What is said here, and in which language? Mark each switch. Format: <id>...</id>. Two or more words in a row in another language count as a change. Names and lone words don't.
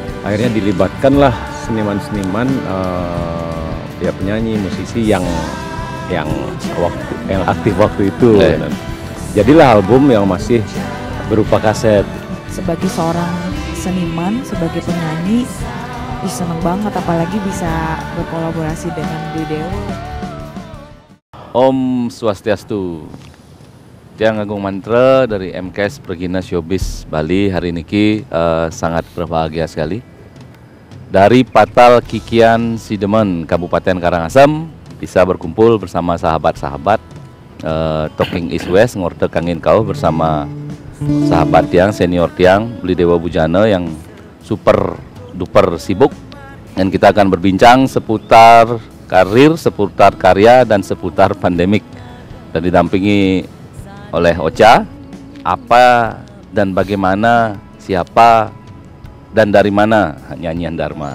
<id>Akhirnya dilibatkanlah seniman-seniman ya penyanyi, musisi yang aktif waktu itu. Dan jadilah album yang masih berupa kaset. Sebagai seorang seniman, sebagai penyanyi, seneng banget apalagi bisa berkolaborasi dengan Beli Dewa. Om Swastiastu. Tiang Agung Mantra dari MKS Pergina Showbiz Bali hari ini sangat berbahagia sekali. Dari Patal Kikian Sidemen Kabupaten Karangasem bisa berkumpul bersama sahabat-sahabat Talking East West ngorte kangin kau bersama sahabat tiang senior tiang Beli Dewa Bujana yang</id> <en>super duper</en> <id>sibuk, dan kita akan berbincang seputar karir, seputar karya, dan seputar pandemik, dan didampingi oleh Ocha. Apa dan bagaimana, siapa dan dari mana nyanyian Dharma?</id>